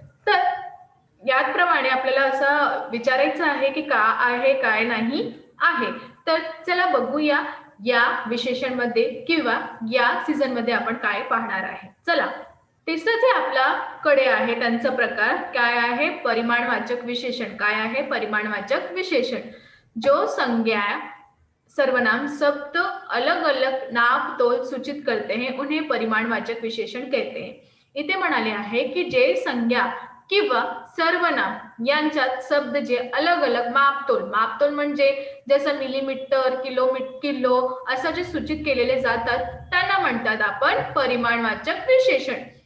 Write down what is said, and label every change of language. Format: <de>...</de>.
<mr>तर याप्रमाणे आपल्याला असं विचारायचं आहे की का आहे काय नाही आहे. तर चला बघूया या विशेषणमध्ये किंवा या सीझन मध्ये आपण काय पाहणार आहे. चला, तिसरं जे आपल्याकडे आहे त्यांचा प्रकार काय आहे? परिमाणवाचक विशेषण. काय आहे? परिमाणवाचक विशेषण.</mr> <hi>जो संज्ञा सर्वनाम शब्द अलग अलग नाप तोल सूचित करते हैं उन्हें परिमाणवाचक विशेषण कहते हैं.</hi> <mr>इथे म्हणाले आहे की जे संज्ञा किंवा सर्वनाम यांच्यात शब्द जे</mr> <hi>अलग अलग</hi> <mr>मापतोल म्हणजे जसं मिलीमीटर, किलो असं जे सूचित केलेले जातात त्यांना म्हणतात आपण परिमाणवाचक विशेषण.</mr>